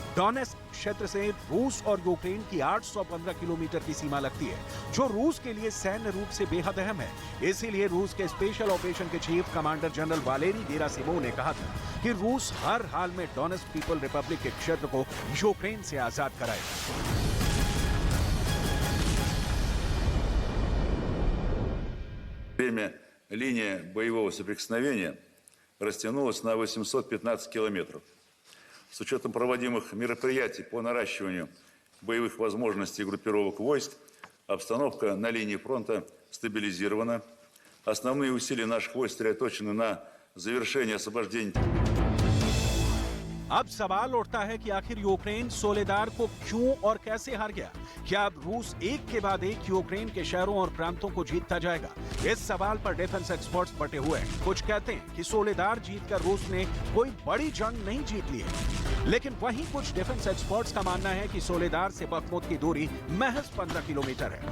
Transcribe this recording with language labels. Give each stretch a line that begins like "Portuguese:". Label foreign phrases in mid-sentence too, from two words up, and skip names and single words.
Hindi: डोनेस्क क्षेत्र से रूस और यूक्रेन की 815 किलोमीटर की सीमा लगती है, जो रूस के लिए सैन्य रूप से बेहद अहम है। इसीलिए रूस के
English: special operation
Hindi: के
English: chief commander
Hindi: जनरल वालेरी गेरासिमोव ने कहा था कि रूस हर हाल में डोनेस्क पीपल रिपब्लिक के क्षेत्र को यूक्रेन से आजाद कराएगा।
Russian: Время линии боевого соприкосновения растянулось на 815 километров. С учетом проводимых мероприятий по наращиванию боевых возможностей группировок войск, обстановка на линии фронта стабилизирована. Основные усилия наших войск сосредоточены на завершении освобождения.
Hindi: अब सवाल उठता है कि आखिर यूक्रेन सोलेदार को क्यों और कैसे हार गया? क्या अब रूस एक के बाद एक यूक्रेन के शहरों और प्रांतों को जीतता जाएगा? इस सवाल पर
English: defence experts
Hindi: बटे हुए हैं। कुछ कहते हैं कि सोलेदार जीतकर रूस ने कोई बड़ी जंग नहीं जीत ली है, लेकिन वहीं कुछ
English: defence experts
Hindi: का मानना है कि सोलेदार से बखमुत की दूरी महज 15 किलोमीटर है।